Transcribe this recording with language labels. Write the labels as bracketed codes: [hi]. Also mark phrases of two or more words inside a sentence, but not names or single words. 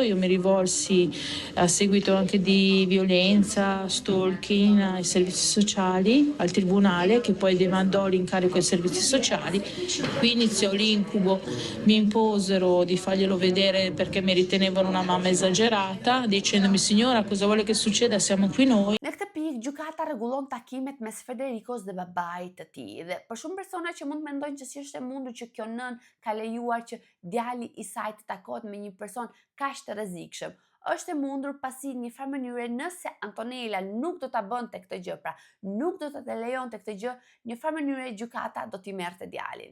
[it] Io mi rivolsi a seguito anche di violenza, stalking ai servizi sociali, al tribunale che poi demandò l'incarico ai servizi sociali. Qui iniziò l'incubo, mi imposero di farglielo vedere perché mi ritenevano una mamma esagerata, dicendomi signora cosa vuole che succeda, siamo qui noi. [sq] Në këtë pikë, gjykata rregullon takimet mes Federicos dhe babait të tij dhe për shumë persona që mund të mendojnë që si është e mundur që kjo nën ka lejuar që djali i saj të takohet me një person kaq të rrezikshëm, është e mundur pasi në një farë mënyre nëse Antonella nuk do ta bënte këtë gjë, pra nuk do të lejonte këtë gjë, në një farë mënyre gjykata do t'i merrte djalin.